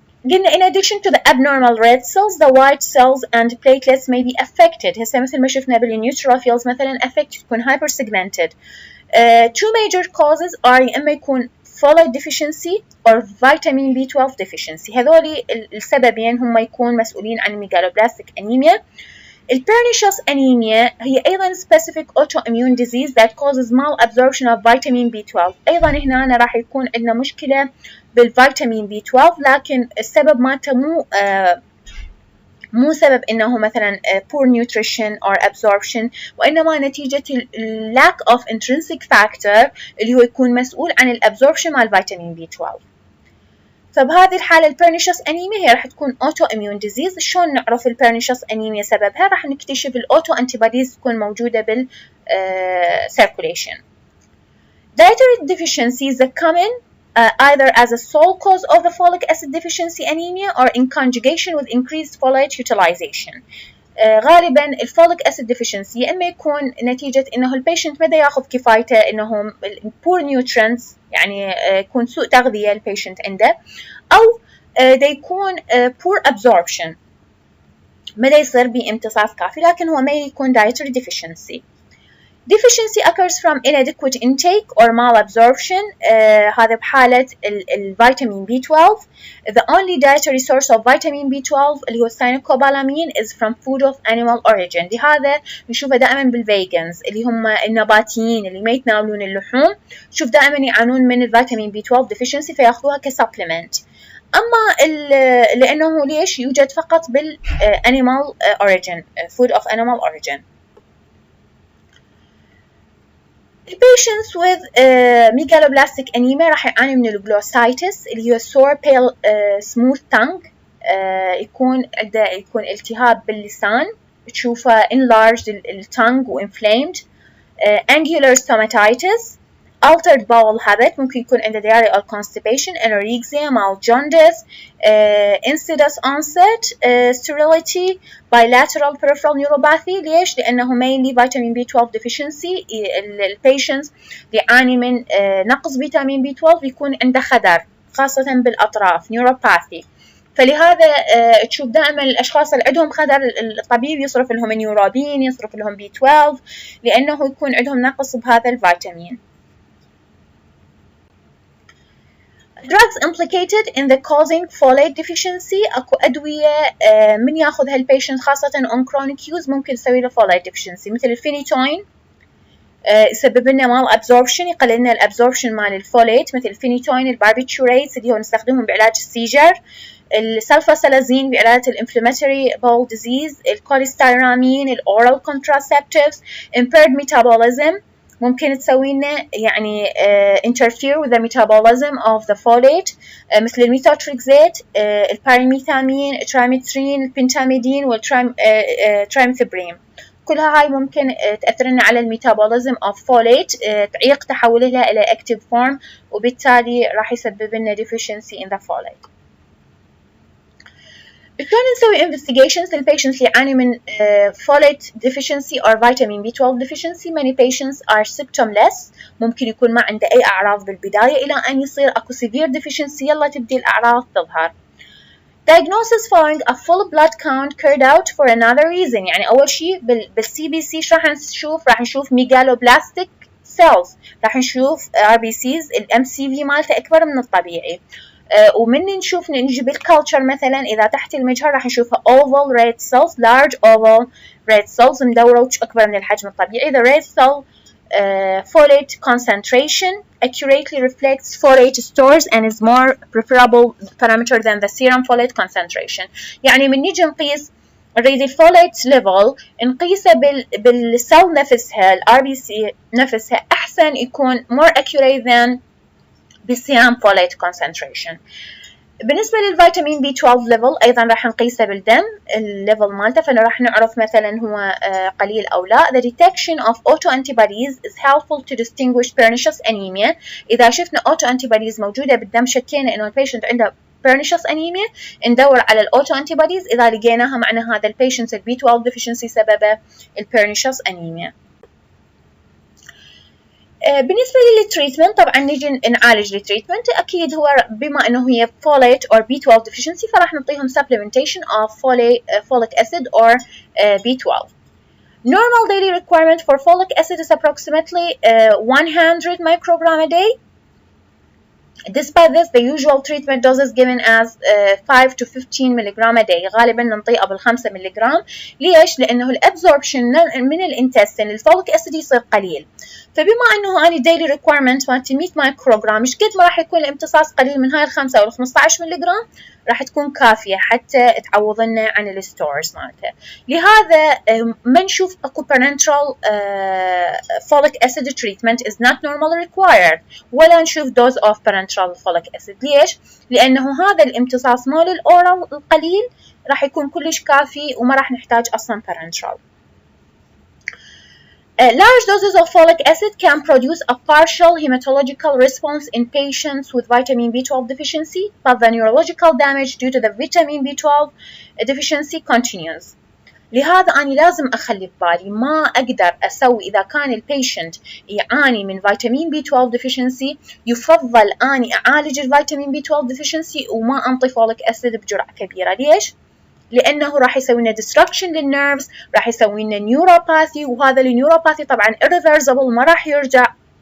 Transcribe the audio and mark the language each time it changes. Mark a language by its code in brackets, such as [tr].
[ar] قلنا [en] in addition to the abnormal red cells, the white cells and platelets may be affected. [ar] هسه مثل ما شفنا بالنيوتروفيلز مثلا affected تكون hypersegmented. [en] Two major causes are [ar] يا إما يكون [en] folate deficiency or vitamin B12 deficiency. [ar] هذولي السببين هم يكون مسؤولين عن megaloblastic anemia. [en] Pernicious anemia [ar] هي أيضا [en] specific autoimmune disease that causes malabsorption of vitamin B12. [ar] أيضا هنا راح يكون عندنا مشكلة بالفيتامين B12، لكن السبب مالته مو سبب إنه مثلا [en] poor nutrition or absorption، [ar] وإنما نتيجة [en] lack of intrinsic factor [ar] اللي هو يكون مسؤول عن الابزوربشن مال فيتامين B12. فبهذه الحالة البيرنيشس أنيميا هي راح تكون autoimmune disease. شلون نعرف البيرنيشس أنيميا سببها؟ راح نكتشف الautoantibodies تكون موجودة circulation. [en] Dietary deficiency is common either as a sole cause of the folic acid deficiency anemia or in conjugation with increased folate utilization. [ar] غالبا الفوليك أسيد deficiency إما يكون نتيجة إنه البيشنت ما ياخذ كفايته، إنه [en] poor nutrients [ar] يعني يكون سوء تغذية البيشنت عنده، أو دا يكون [en] poor absorption [ar] ما يصير بامتصاص كافي، لكن هو ما يكون [en] dietary deficiency. Deficiency occurs from inadequate intake or malabsorption. [ar] هذا بحالة الفيتامين B12. [en] The only dietary source of vitamin B12 [ar] اللي هو [en] cyanocobalamin is from food of animal origin. [ar] لهذا نشوفه دائما بالفيجنز اللي هم النباتيين اللي ما يتناولون اللحوم، شوف دائما يعانون من الفيتامين B12 deficiency فياخذوها كسبلمنت. أما لأنه ليش يوجد فقط بالanimal origin [en] food of animal origin. Patients with megaloblastic anemia [ar] راح يعاني من الجلوسايتس اللي هو [en] sore pale smooth tongue. [ar] يكون التهاب باللسان، تشوفه enlarged الtongue و inflamed. [en] Angular stomatitis, altered bowel habit، [ar] ممكن يكون عنده [en] diarrhea or constipation. Anorexia, mild jaundice, insidious onset, sterility, bilateral peripheral neuropathy. [ar] ليش؟ لأنه [en] mainly vitamin B12 deficiency. [ar] البيشنتس يعاني من نقص فيتامين B12 يكون عنده خدر خاصة بالأطراف neuropathy. فلهذا تشوف دائما الأشخاص اللي عندهم خدر الطبيب يصرف لهم نيوروبين، يصرف لهم B12 لأنه يكون عندهم نقص بهذا الفيتامين. [en] Drugs implicated in the causing folate deficiency. [ar] أكو أدوية من ياخذها البيشنت خاصة [en] on chronic use [ar] ممكن تسوي له folate deficiency، مثل الفينيتوين يسبب لنا مال absorption، يقلل لنا الابزوربشن مال الفوليت، مثل الفينيتوين، الباربيتوريتس اللي هو نستخدمهم بعلاج السيجر، السلفاسلازين بعلاج الانفلاماتوري بول ديزيز، الكوليستيرامين، الاورال كونتراسبتيفز. impaired metabolism ممكن تسوي لنا يعني [en] interfere with the metabolism of the folate، [ar] مثل الميثوتريكزيت، الباريميثامين، الترايمترين، البنتاميدين والترايمثبريم. كلها هاي ممكن تأثر لنا على الميتابوليزم of folate، تعيق تحولها إلى active form، وبالتالي راح يسبب لنا [en] deficiency in the folate. [ar] شلون نسوي investigations للpatients اللي يعاني من folate deficiency or vitamin B12 deficiency؟ [en] Many patients are symptomless، [ar] ممكن يكون ما عنده أي أعراض بالبداية إلى أن يصير أكو severe deficiency يلا تبدي الأعراض تظهر. [en] Diagnosis following a full blood count carried out for another reason. [ar] يعني أول شيء بالCBC إيش راح نشوف؟ راح نشوف megaloblastic cells، راح نشوف RBCs الMCV مالته أكبر من الطبيعي. ومن نشوف نجي بالكالتشر مثلا إذا تحت المجهر راح نشوفها oval red cells، large oval red cells مدورة أكبر من الحجم الطبيعي. [en] The red cell folate concentration accurately reflects folate stores and is more preferable parameter than the serum folate concentration. [ar] يعني من نيجي نقيس نريد الفوليت ليفل نقيسه بالسيل نفسها الRBC نفسها أحسن يكون [en] more accurate than [ar] بالسيرم folate concentration. بالنسبة للفيتامين B12 level أيضا راح نقيسه بالدم الليفل مالته، فراح نعرف مثلا هو قليل أو لا. [en] The detection of autoantibodies is helpful to distinguish pernicious anemia. [ar] إذا شفنا autoantibodies موجودة بالدم شكينا إنه البيشنت عنده pernicious anemia ندور على autoantibodies، إذا لقيناها معنى هذا البيشنت B12 deficiency سببه pernicious anemia. بالنسبة للتريتمنت طبعا نيجي نعالج التريتمنت، أكيد هو بما أنه هي folate or B12 deficiency فراح نعطيهم [en] supplementation of folic acid or B12. Normal daily requirement for folic acid is approximately 100 microgram a day. Despite this, the usual treatment doses given as 5 to 15 milligram a day. [ar] غالبا ننطيه قبل 5 ملغرام. ليش؟ لأنه الابزوربشن من الانتستين الفوليك أسيد يصير قليل. فبما أنه أنا daily requirement مالتي 100 مايكروغرام، مش قد ما راح يكون الامتصاص قليل من هاي ال5 أو ال15 ملغرام راح تكون كافية حتى تعوض لنا عن الستورز مالته. لهذا ما نشوف أكو [en] parenteral folic acid treatment is not normally required، [ar] ولا نشوف [en] dose of parenteral folic acid. [ar] ليش؟ لأنه هذا الامتصاص مال الأورال القليل راح يكون كلش كافي وما راح نحتاج أصلا parenteral. [en] Large doses of folic acid can produce a partial hematological response in patients with vitamin B12 deficiency, but the neurological damage due to the vitamin B12 deficiency continues. [ar] لهذا أنا لازم أخلي ببالي ما أقدر أسوي إذا كان البيشنت يعاني من فيتامين B12 deficiency، يفضل أني أعالج الفيتامين B12 deficiency وما أنطي فوليك أسيد بجرعة كبيرة. ليش؟ لأنه راح يسوي لنا destruction للنيرفز، راح يسوي لنا نيوروباثي، وهذا النيوروباثي طبعا irreversible ما راح يرجع.